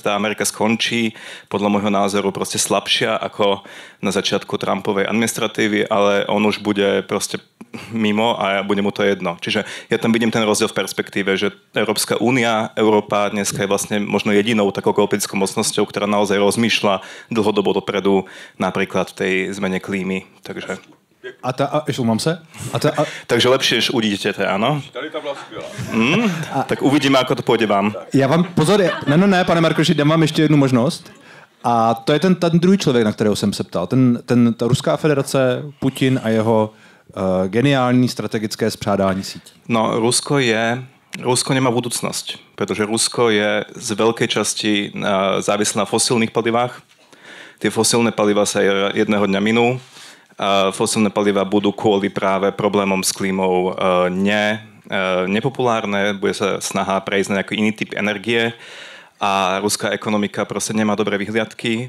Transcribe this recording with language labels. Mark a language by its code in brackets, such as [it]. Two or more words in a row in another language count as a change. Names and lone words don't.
[sk] Tá Amerika skončí, podľa môjho názoru, proste slabšia ako na začiatku Trumpovej administratívy, ale on už bude proste mimo a bude mu to jedno. Čiže ja tam vidím ten rozdiel v perspektíve, že Európska únia, Európa dneska je vlastne možno jedinou takou geopolitickou mocnosťou, ktorá naozaj rozmýšľa dlhodobo dopredu, napríklad v tej zmene klímy. [cs] Takže... Takže lepšie, než u dítěte, ano? Tady ta byla skvělá. [sk] Tak uvidíme, ako to pôjde vám. [cs] Já vám, pozor, ne, pane Markoši, dám vám ještě jednu možnost. A to je ten druhý člověk, na kterého jsem se ptal. Ta Ruská federace, Putin a jeho geniální strategické spřádání sítí. [sk] No, Rusko nemá budúcnosť, pretože Rusko je z veľkej časti závislé na fosílnych palivách. Tie fosílne paliva sa jedného dňa minú. Fosílne paliva budú kvôli práve problémom s klímou nepopulárne, bude sa snaha prejsť na nejaký iný typ energie a ruská ekonomika proste nemá dobré vyhliadky.